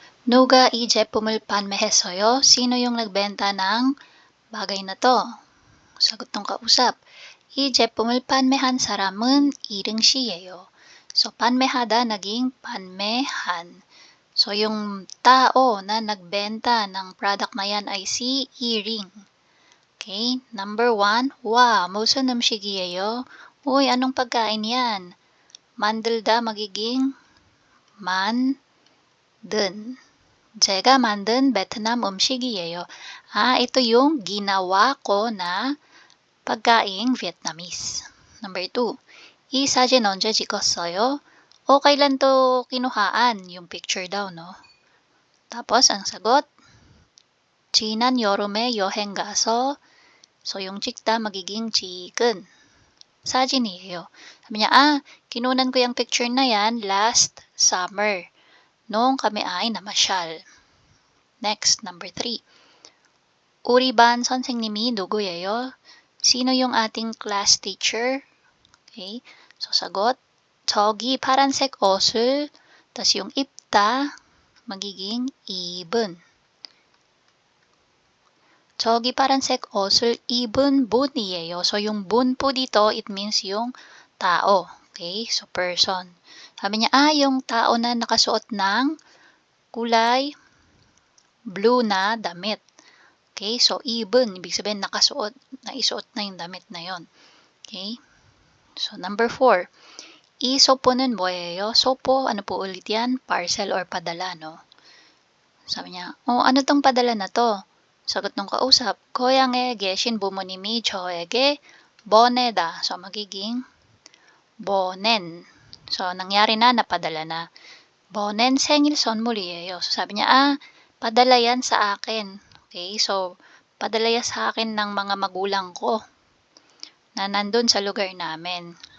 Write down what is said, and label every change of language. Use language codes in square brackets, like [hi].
[ko] 누가 이 제품을 판매했어요? [tl] Sino yung nagbenta ng bagay na to? Sagot ng kausap. [ko] 이 제품을 판매한 사람은 이릉 씨예요. [tl] So, [ko] 판매하다 [tl] naging [ko] 판매한. [tl] So, yung tao na nagbenta ng product na yan ay si Iring. [en] Okay? Number 1. [ko] 와, 무슨 음식이에요? [tl] Uy, anong pagkain yan? [ko] 만들다 [tl] magiging [ko] 만든. 제가 만든 베트남 음식이에요. [tl] Ito yung ginawa ko na pagkaing Vietnamese. [en] Number 2. [ko] 이 사진 언제 찍었어요? [tl] Kailan to kinuhaan? Yung picture daw, no? Tapos, ang sagot, [ko] 지난 여름에 여행 가서, [tl] so yung [ko] 찍다 [tl] magiging [ko] 찍은. 사진이에요. [tl] Sabi niya, kinunan ko yung picture na yan last summer. nung kami ay namasyal. Next, number 3. [ko] Uriban 선생님이 누구예요? [tl] Sino yung ating class teacher? Okay, so sagot, [ko] 저기 파란색 옷을, [tl] tas yung [ko] 입다, [tl] magiging [ko] 입은. 저기 파란색 옷을 입은 분이에요. [tl] So, yung bun po dito, it means yung tao. Okay, so person. Sabi niya, yung tao na nakasuot ng kulay blue na damit. Okay, so ibon, ibig sabihin nakasuot, naisuot na yung damit na yon. [en] Okay, so number 4. [ko] I sopo는 뭐예요? [tl] Sopo, ano po ulit yan? Parcel or padala, no? Sabi niya, ano tong padala na to? Sagot ng kausap, [ko] 고향에 계신 부모님이 저에게 보내다. [tl] So, magiging [ko] 보낸. [tl] So, nangyari na, napadala na. [ko] 보낸 생일 선물이에요. [tl] So, sabi niya, padala yan sa akin. Okay, so, padala yan sa akin ng mga magulang ko na nandun sa lugar namin.